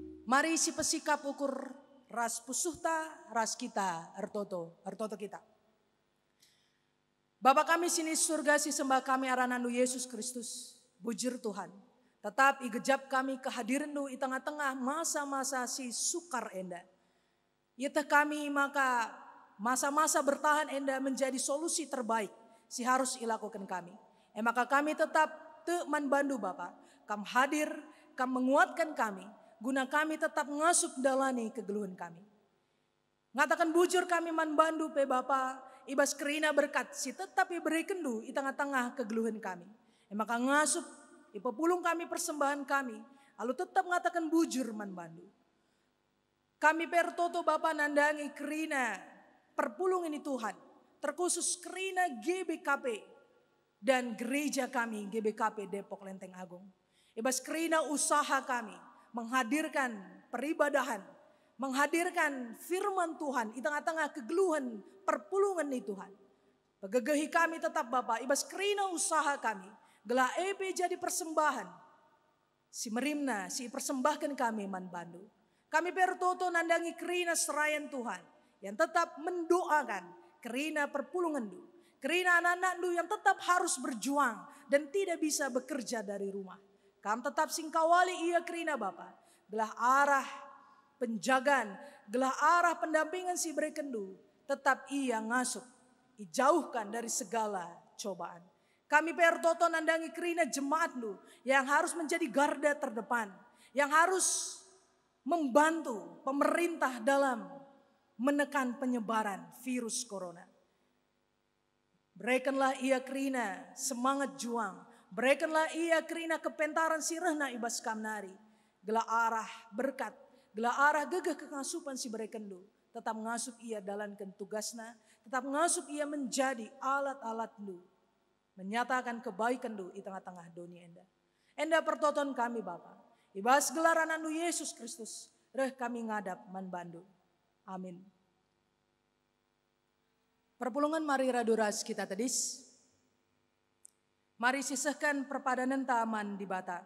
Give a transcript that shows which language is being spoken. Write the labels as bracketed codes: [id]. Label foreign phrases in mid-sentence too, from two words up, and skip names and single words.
[btx] Mari si pesikap ukur ras pusuhta, ras kita, ertoto kita. Bapa kami sini surga, si sembah kami aranandu Yesus Kristus, bujur Tuhan. Tetap igejap kami kehadirandu di tengah-tengah masa-masa si sukar enda. [id] Yaitu kami maka masa-masa bertahan enda menjadi solusi terbaik si harus dilakukan kami. [btx] Maka kami tetap teman bandu Bapa, kam hadir, kam menguatkan kami, guna kami tetap ngasup dalani kegeluhan kami. Ngatakan bujur kami man bandu pe Bapa, ibas kerina berkat si tetap iberikan du di tengah-tengah kegeluhan kami. Maka ngasup ipepulung kami persembahan kami, lalu tetap ngatakan bujur man bandu. Kami pertoto Bapa nandangi kerina perpulung ini Tuhan, terkhusus kerina GBKP dan gereja kami GBKP Depok Lenteng Agung. Ibas kerina usaha kami [id] menghadirkan peribadahan, menghadirkan firman Tuhan di tengah-tengah [btx] kegeluhan perpulungan ini Tuhan. Pegegehi kami tetap Bapak, ibas kerina usaha kami, gelah EP jadi persembahan. Si merimna, si persembahkan kami man bandu. Kami bertoto nandangi kerina serayan Tuhan, [id] yang tetap mendoakan [btx] kerina perpulungan du. [id] Kerina anak-anak du yang tetap harus berjuang dan tidak bisa bekerja dari rumah. [btx] Kami tetap singkawali ia kerina Bapa. Gelah arah penjagaan, gelah arah pendampingan si berekendu, tetap ia ngasup, [id] dijauhkan dari segala cobaan. [btx] Kami pertoto nandangi kerina [id] jemaat lu yang harus menjadi garda terdepan, yang harus membantu pemerintah dalam menekan penyebaran virus corona. [btx] Berikanlah ia kerina semangat juang, berikanlah ia kerina kepentaran sirahna ibas kamnari. Gelah arah berkat, gelah arah gegah kengasupan si berekendu. Tetap ngasup ia dalankan tugasna, tetap ngasup ia [id] menjadi alat-alat [btx] lu. [id] Menyatakan kebaikan lu di tengah-tengah dunia enda. [btx] Enda pertoton kami Bapa. Ibas gelaran anu Yesus Kristus, reh kami ngadap man bandu. Amin. Perpulungan mari raduras kita tedis. Mari sisahkan perpadanan taman di bata.